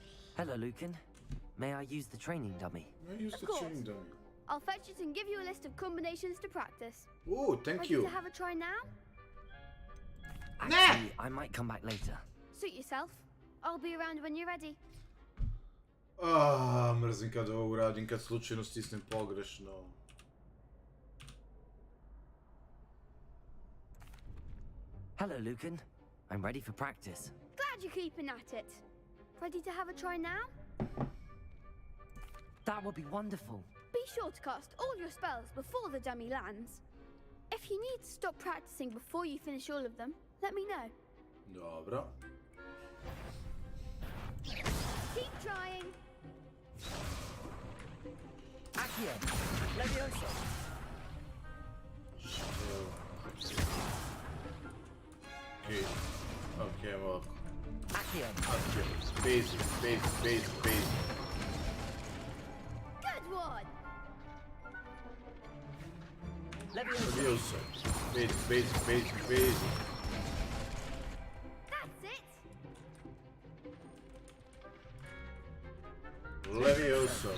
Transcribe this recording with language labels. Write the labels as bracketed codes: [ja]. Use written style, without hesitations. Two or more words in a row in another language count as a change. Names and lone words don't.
[en] Hello, Lucan. May I use the training dummy? Of course. I'll fetch it and give you a list of combinations to practice. Oh, thank Ready you. to have a try now? Actually, I might come back later. Suit yourself. I'll be around when you're ready. [hr] Mrzim kad ovo uradim, kad slučajno stisnem pogrešno. [en] Hello, Lucan. I'm ready for practice. Glad you're keeping at it. Ready to have a try now? That would be wonderful. Be sure to cast all your spells before the dummy lands. If you need to stop practicing before you finish all of them, let me know. [hr] Dobro. [en] Keep trying. Accio. Levioso. [hr] Okay, ovako. [en] Accio. Basic. Good one. Levioso. Basic. That's it. Levioso.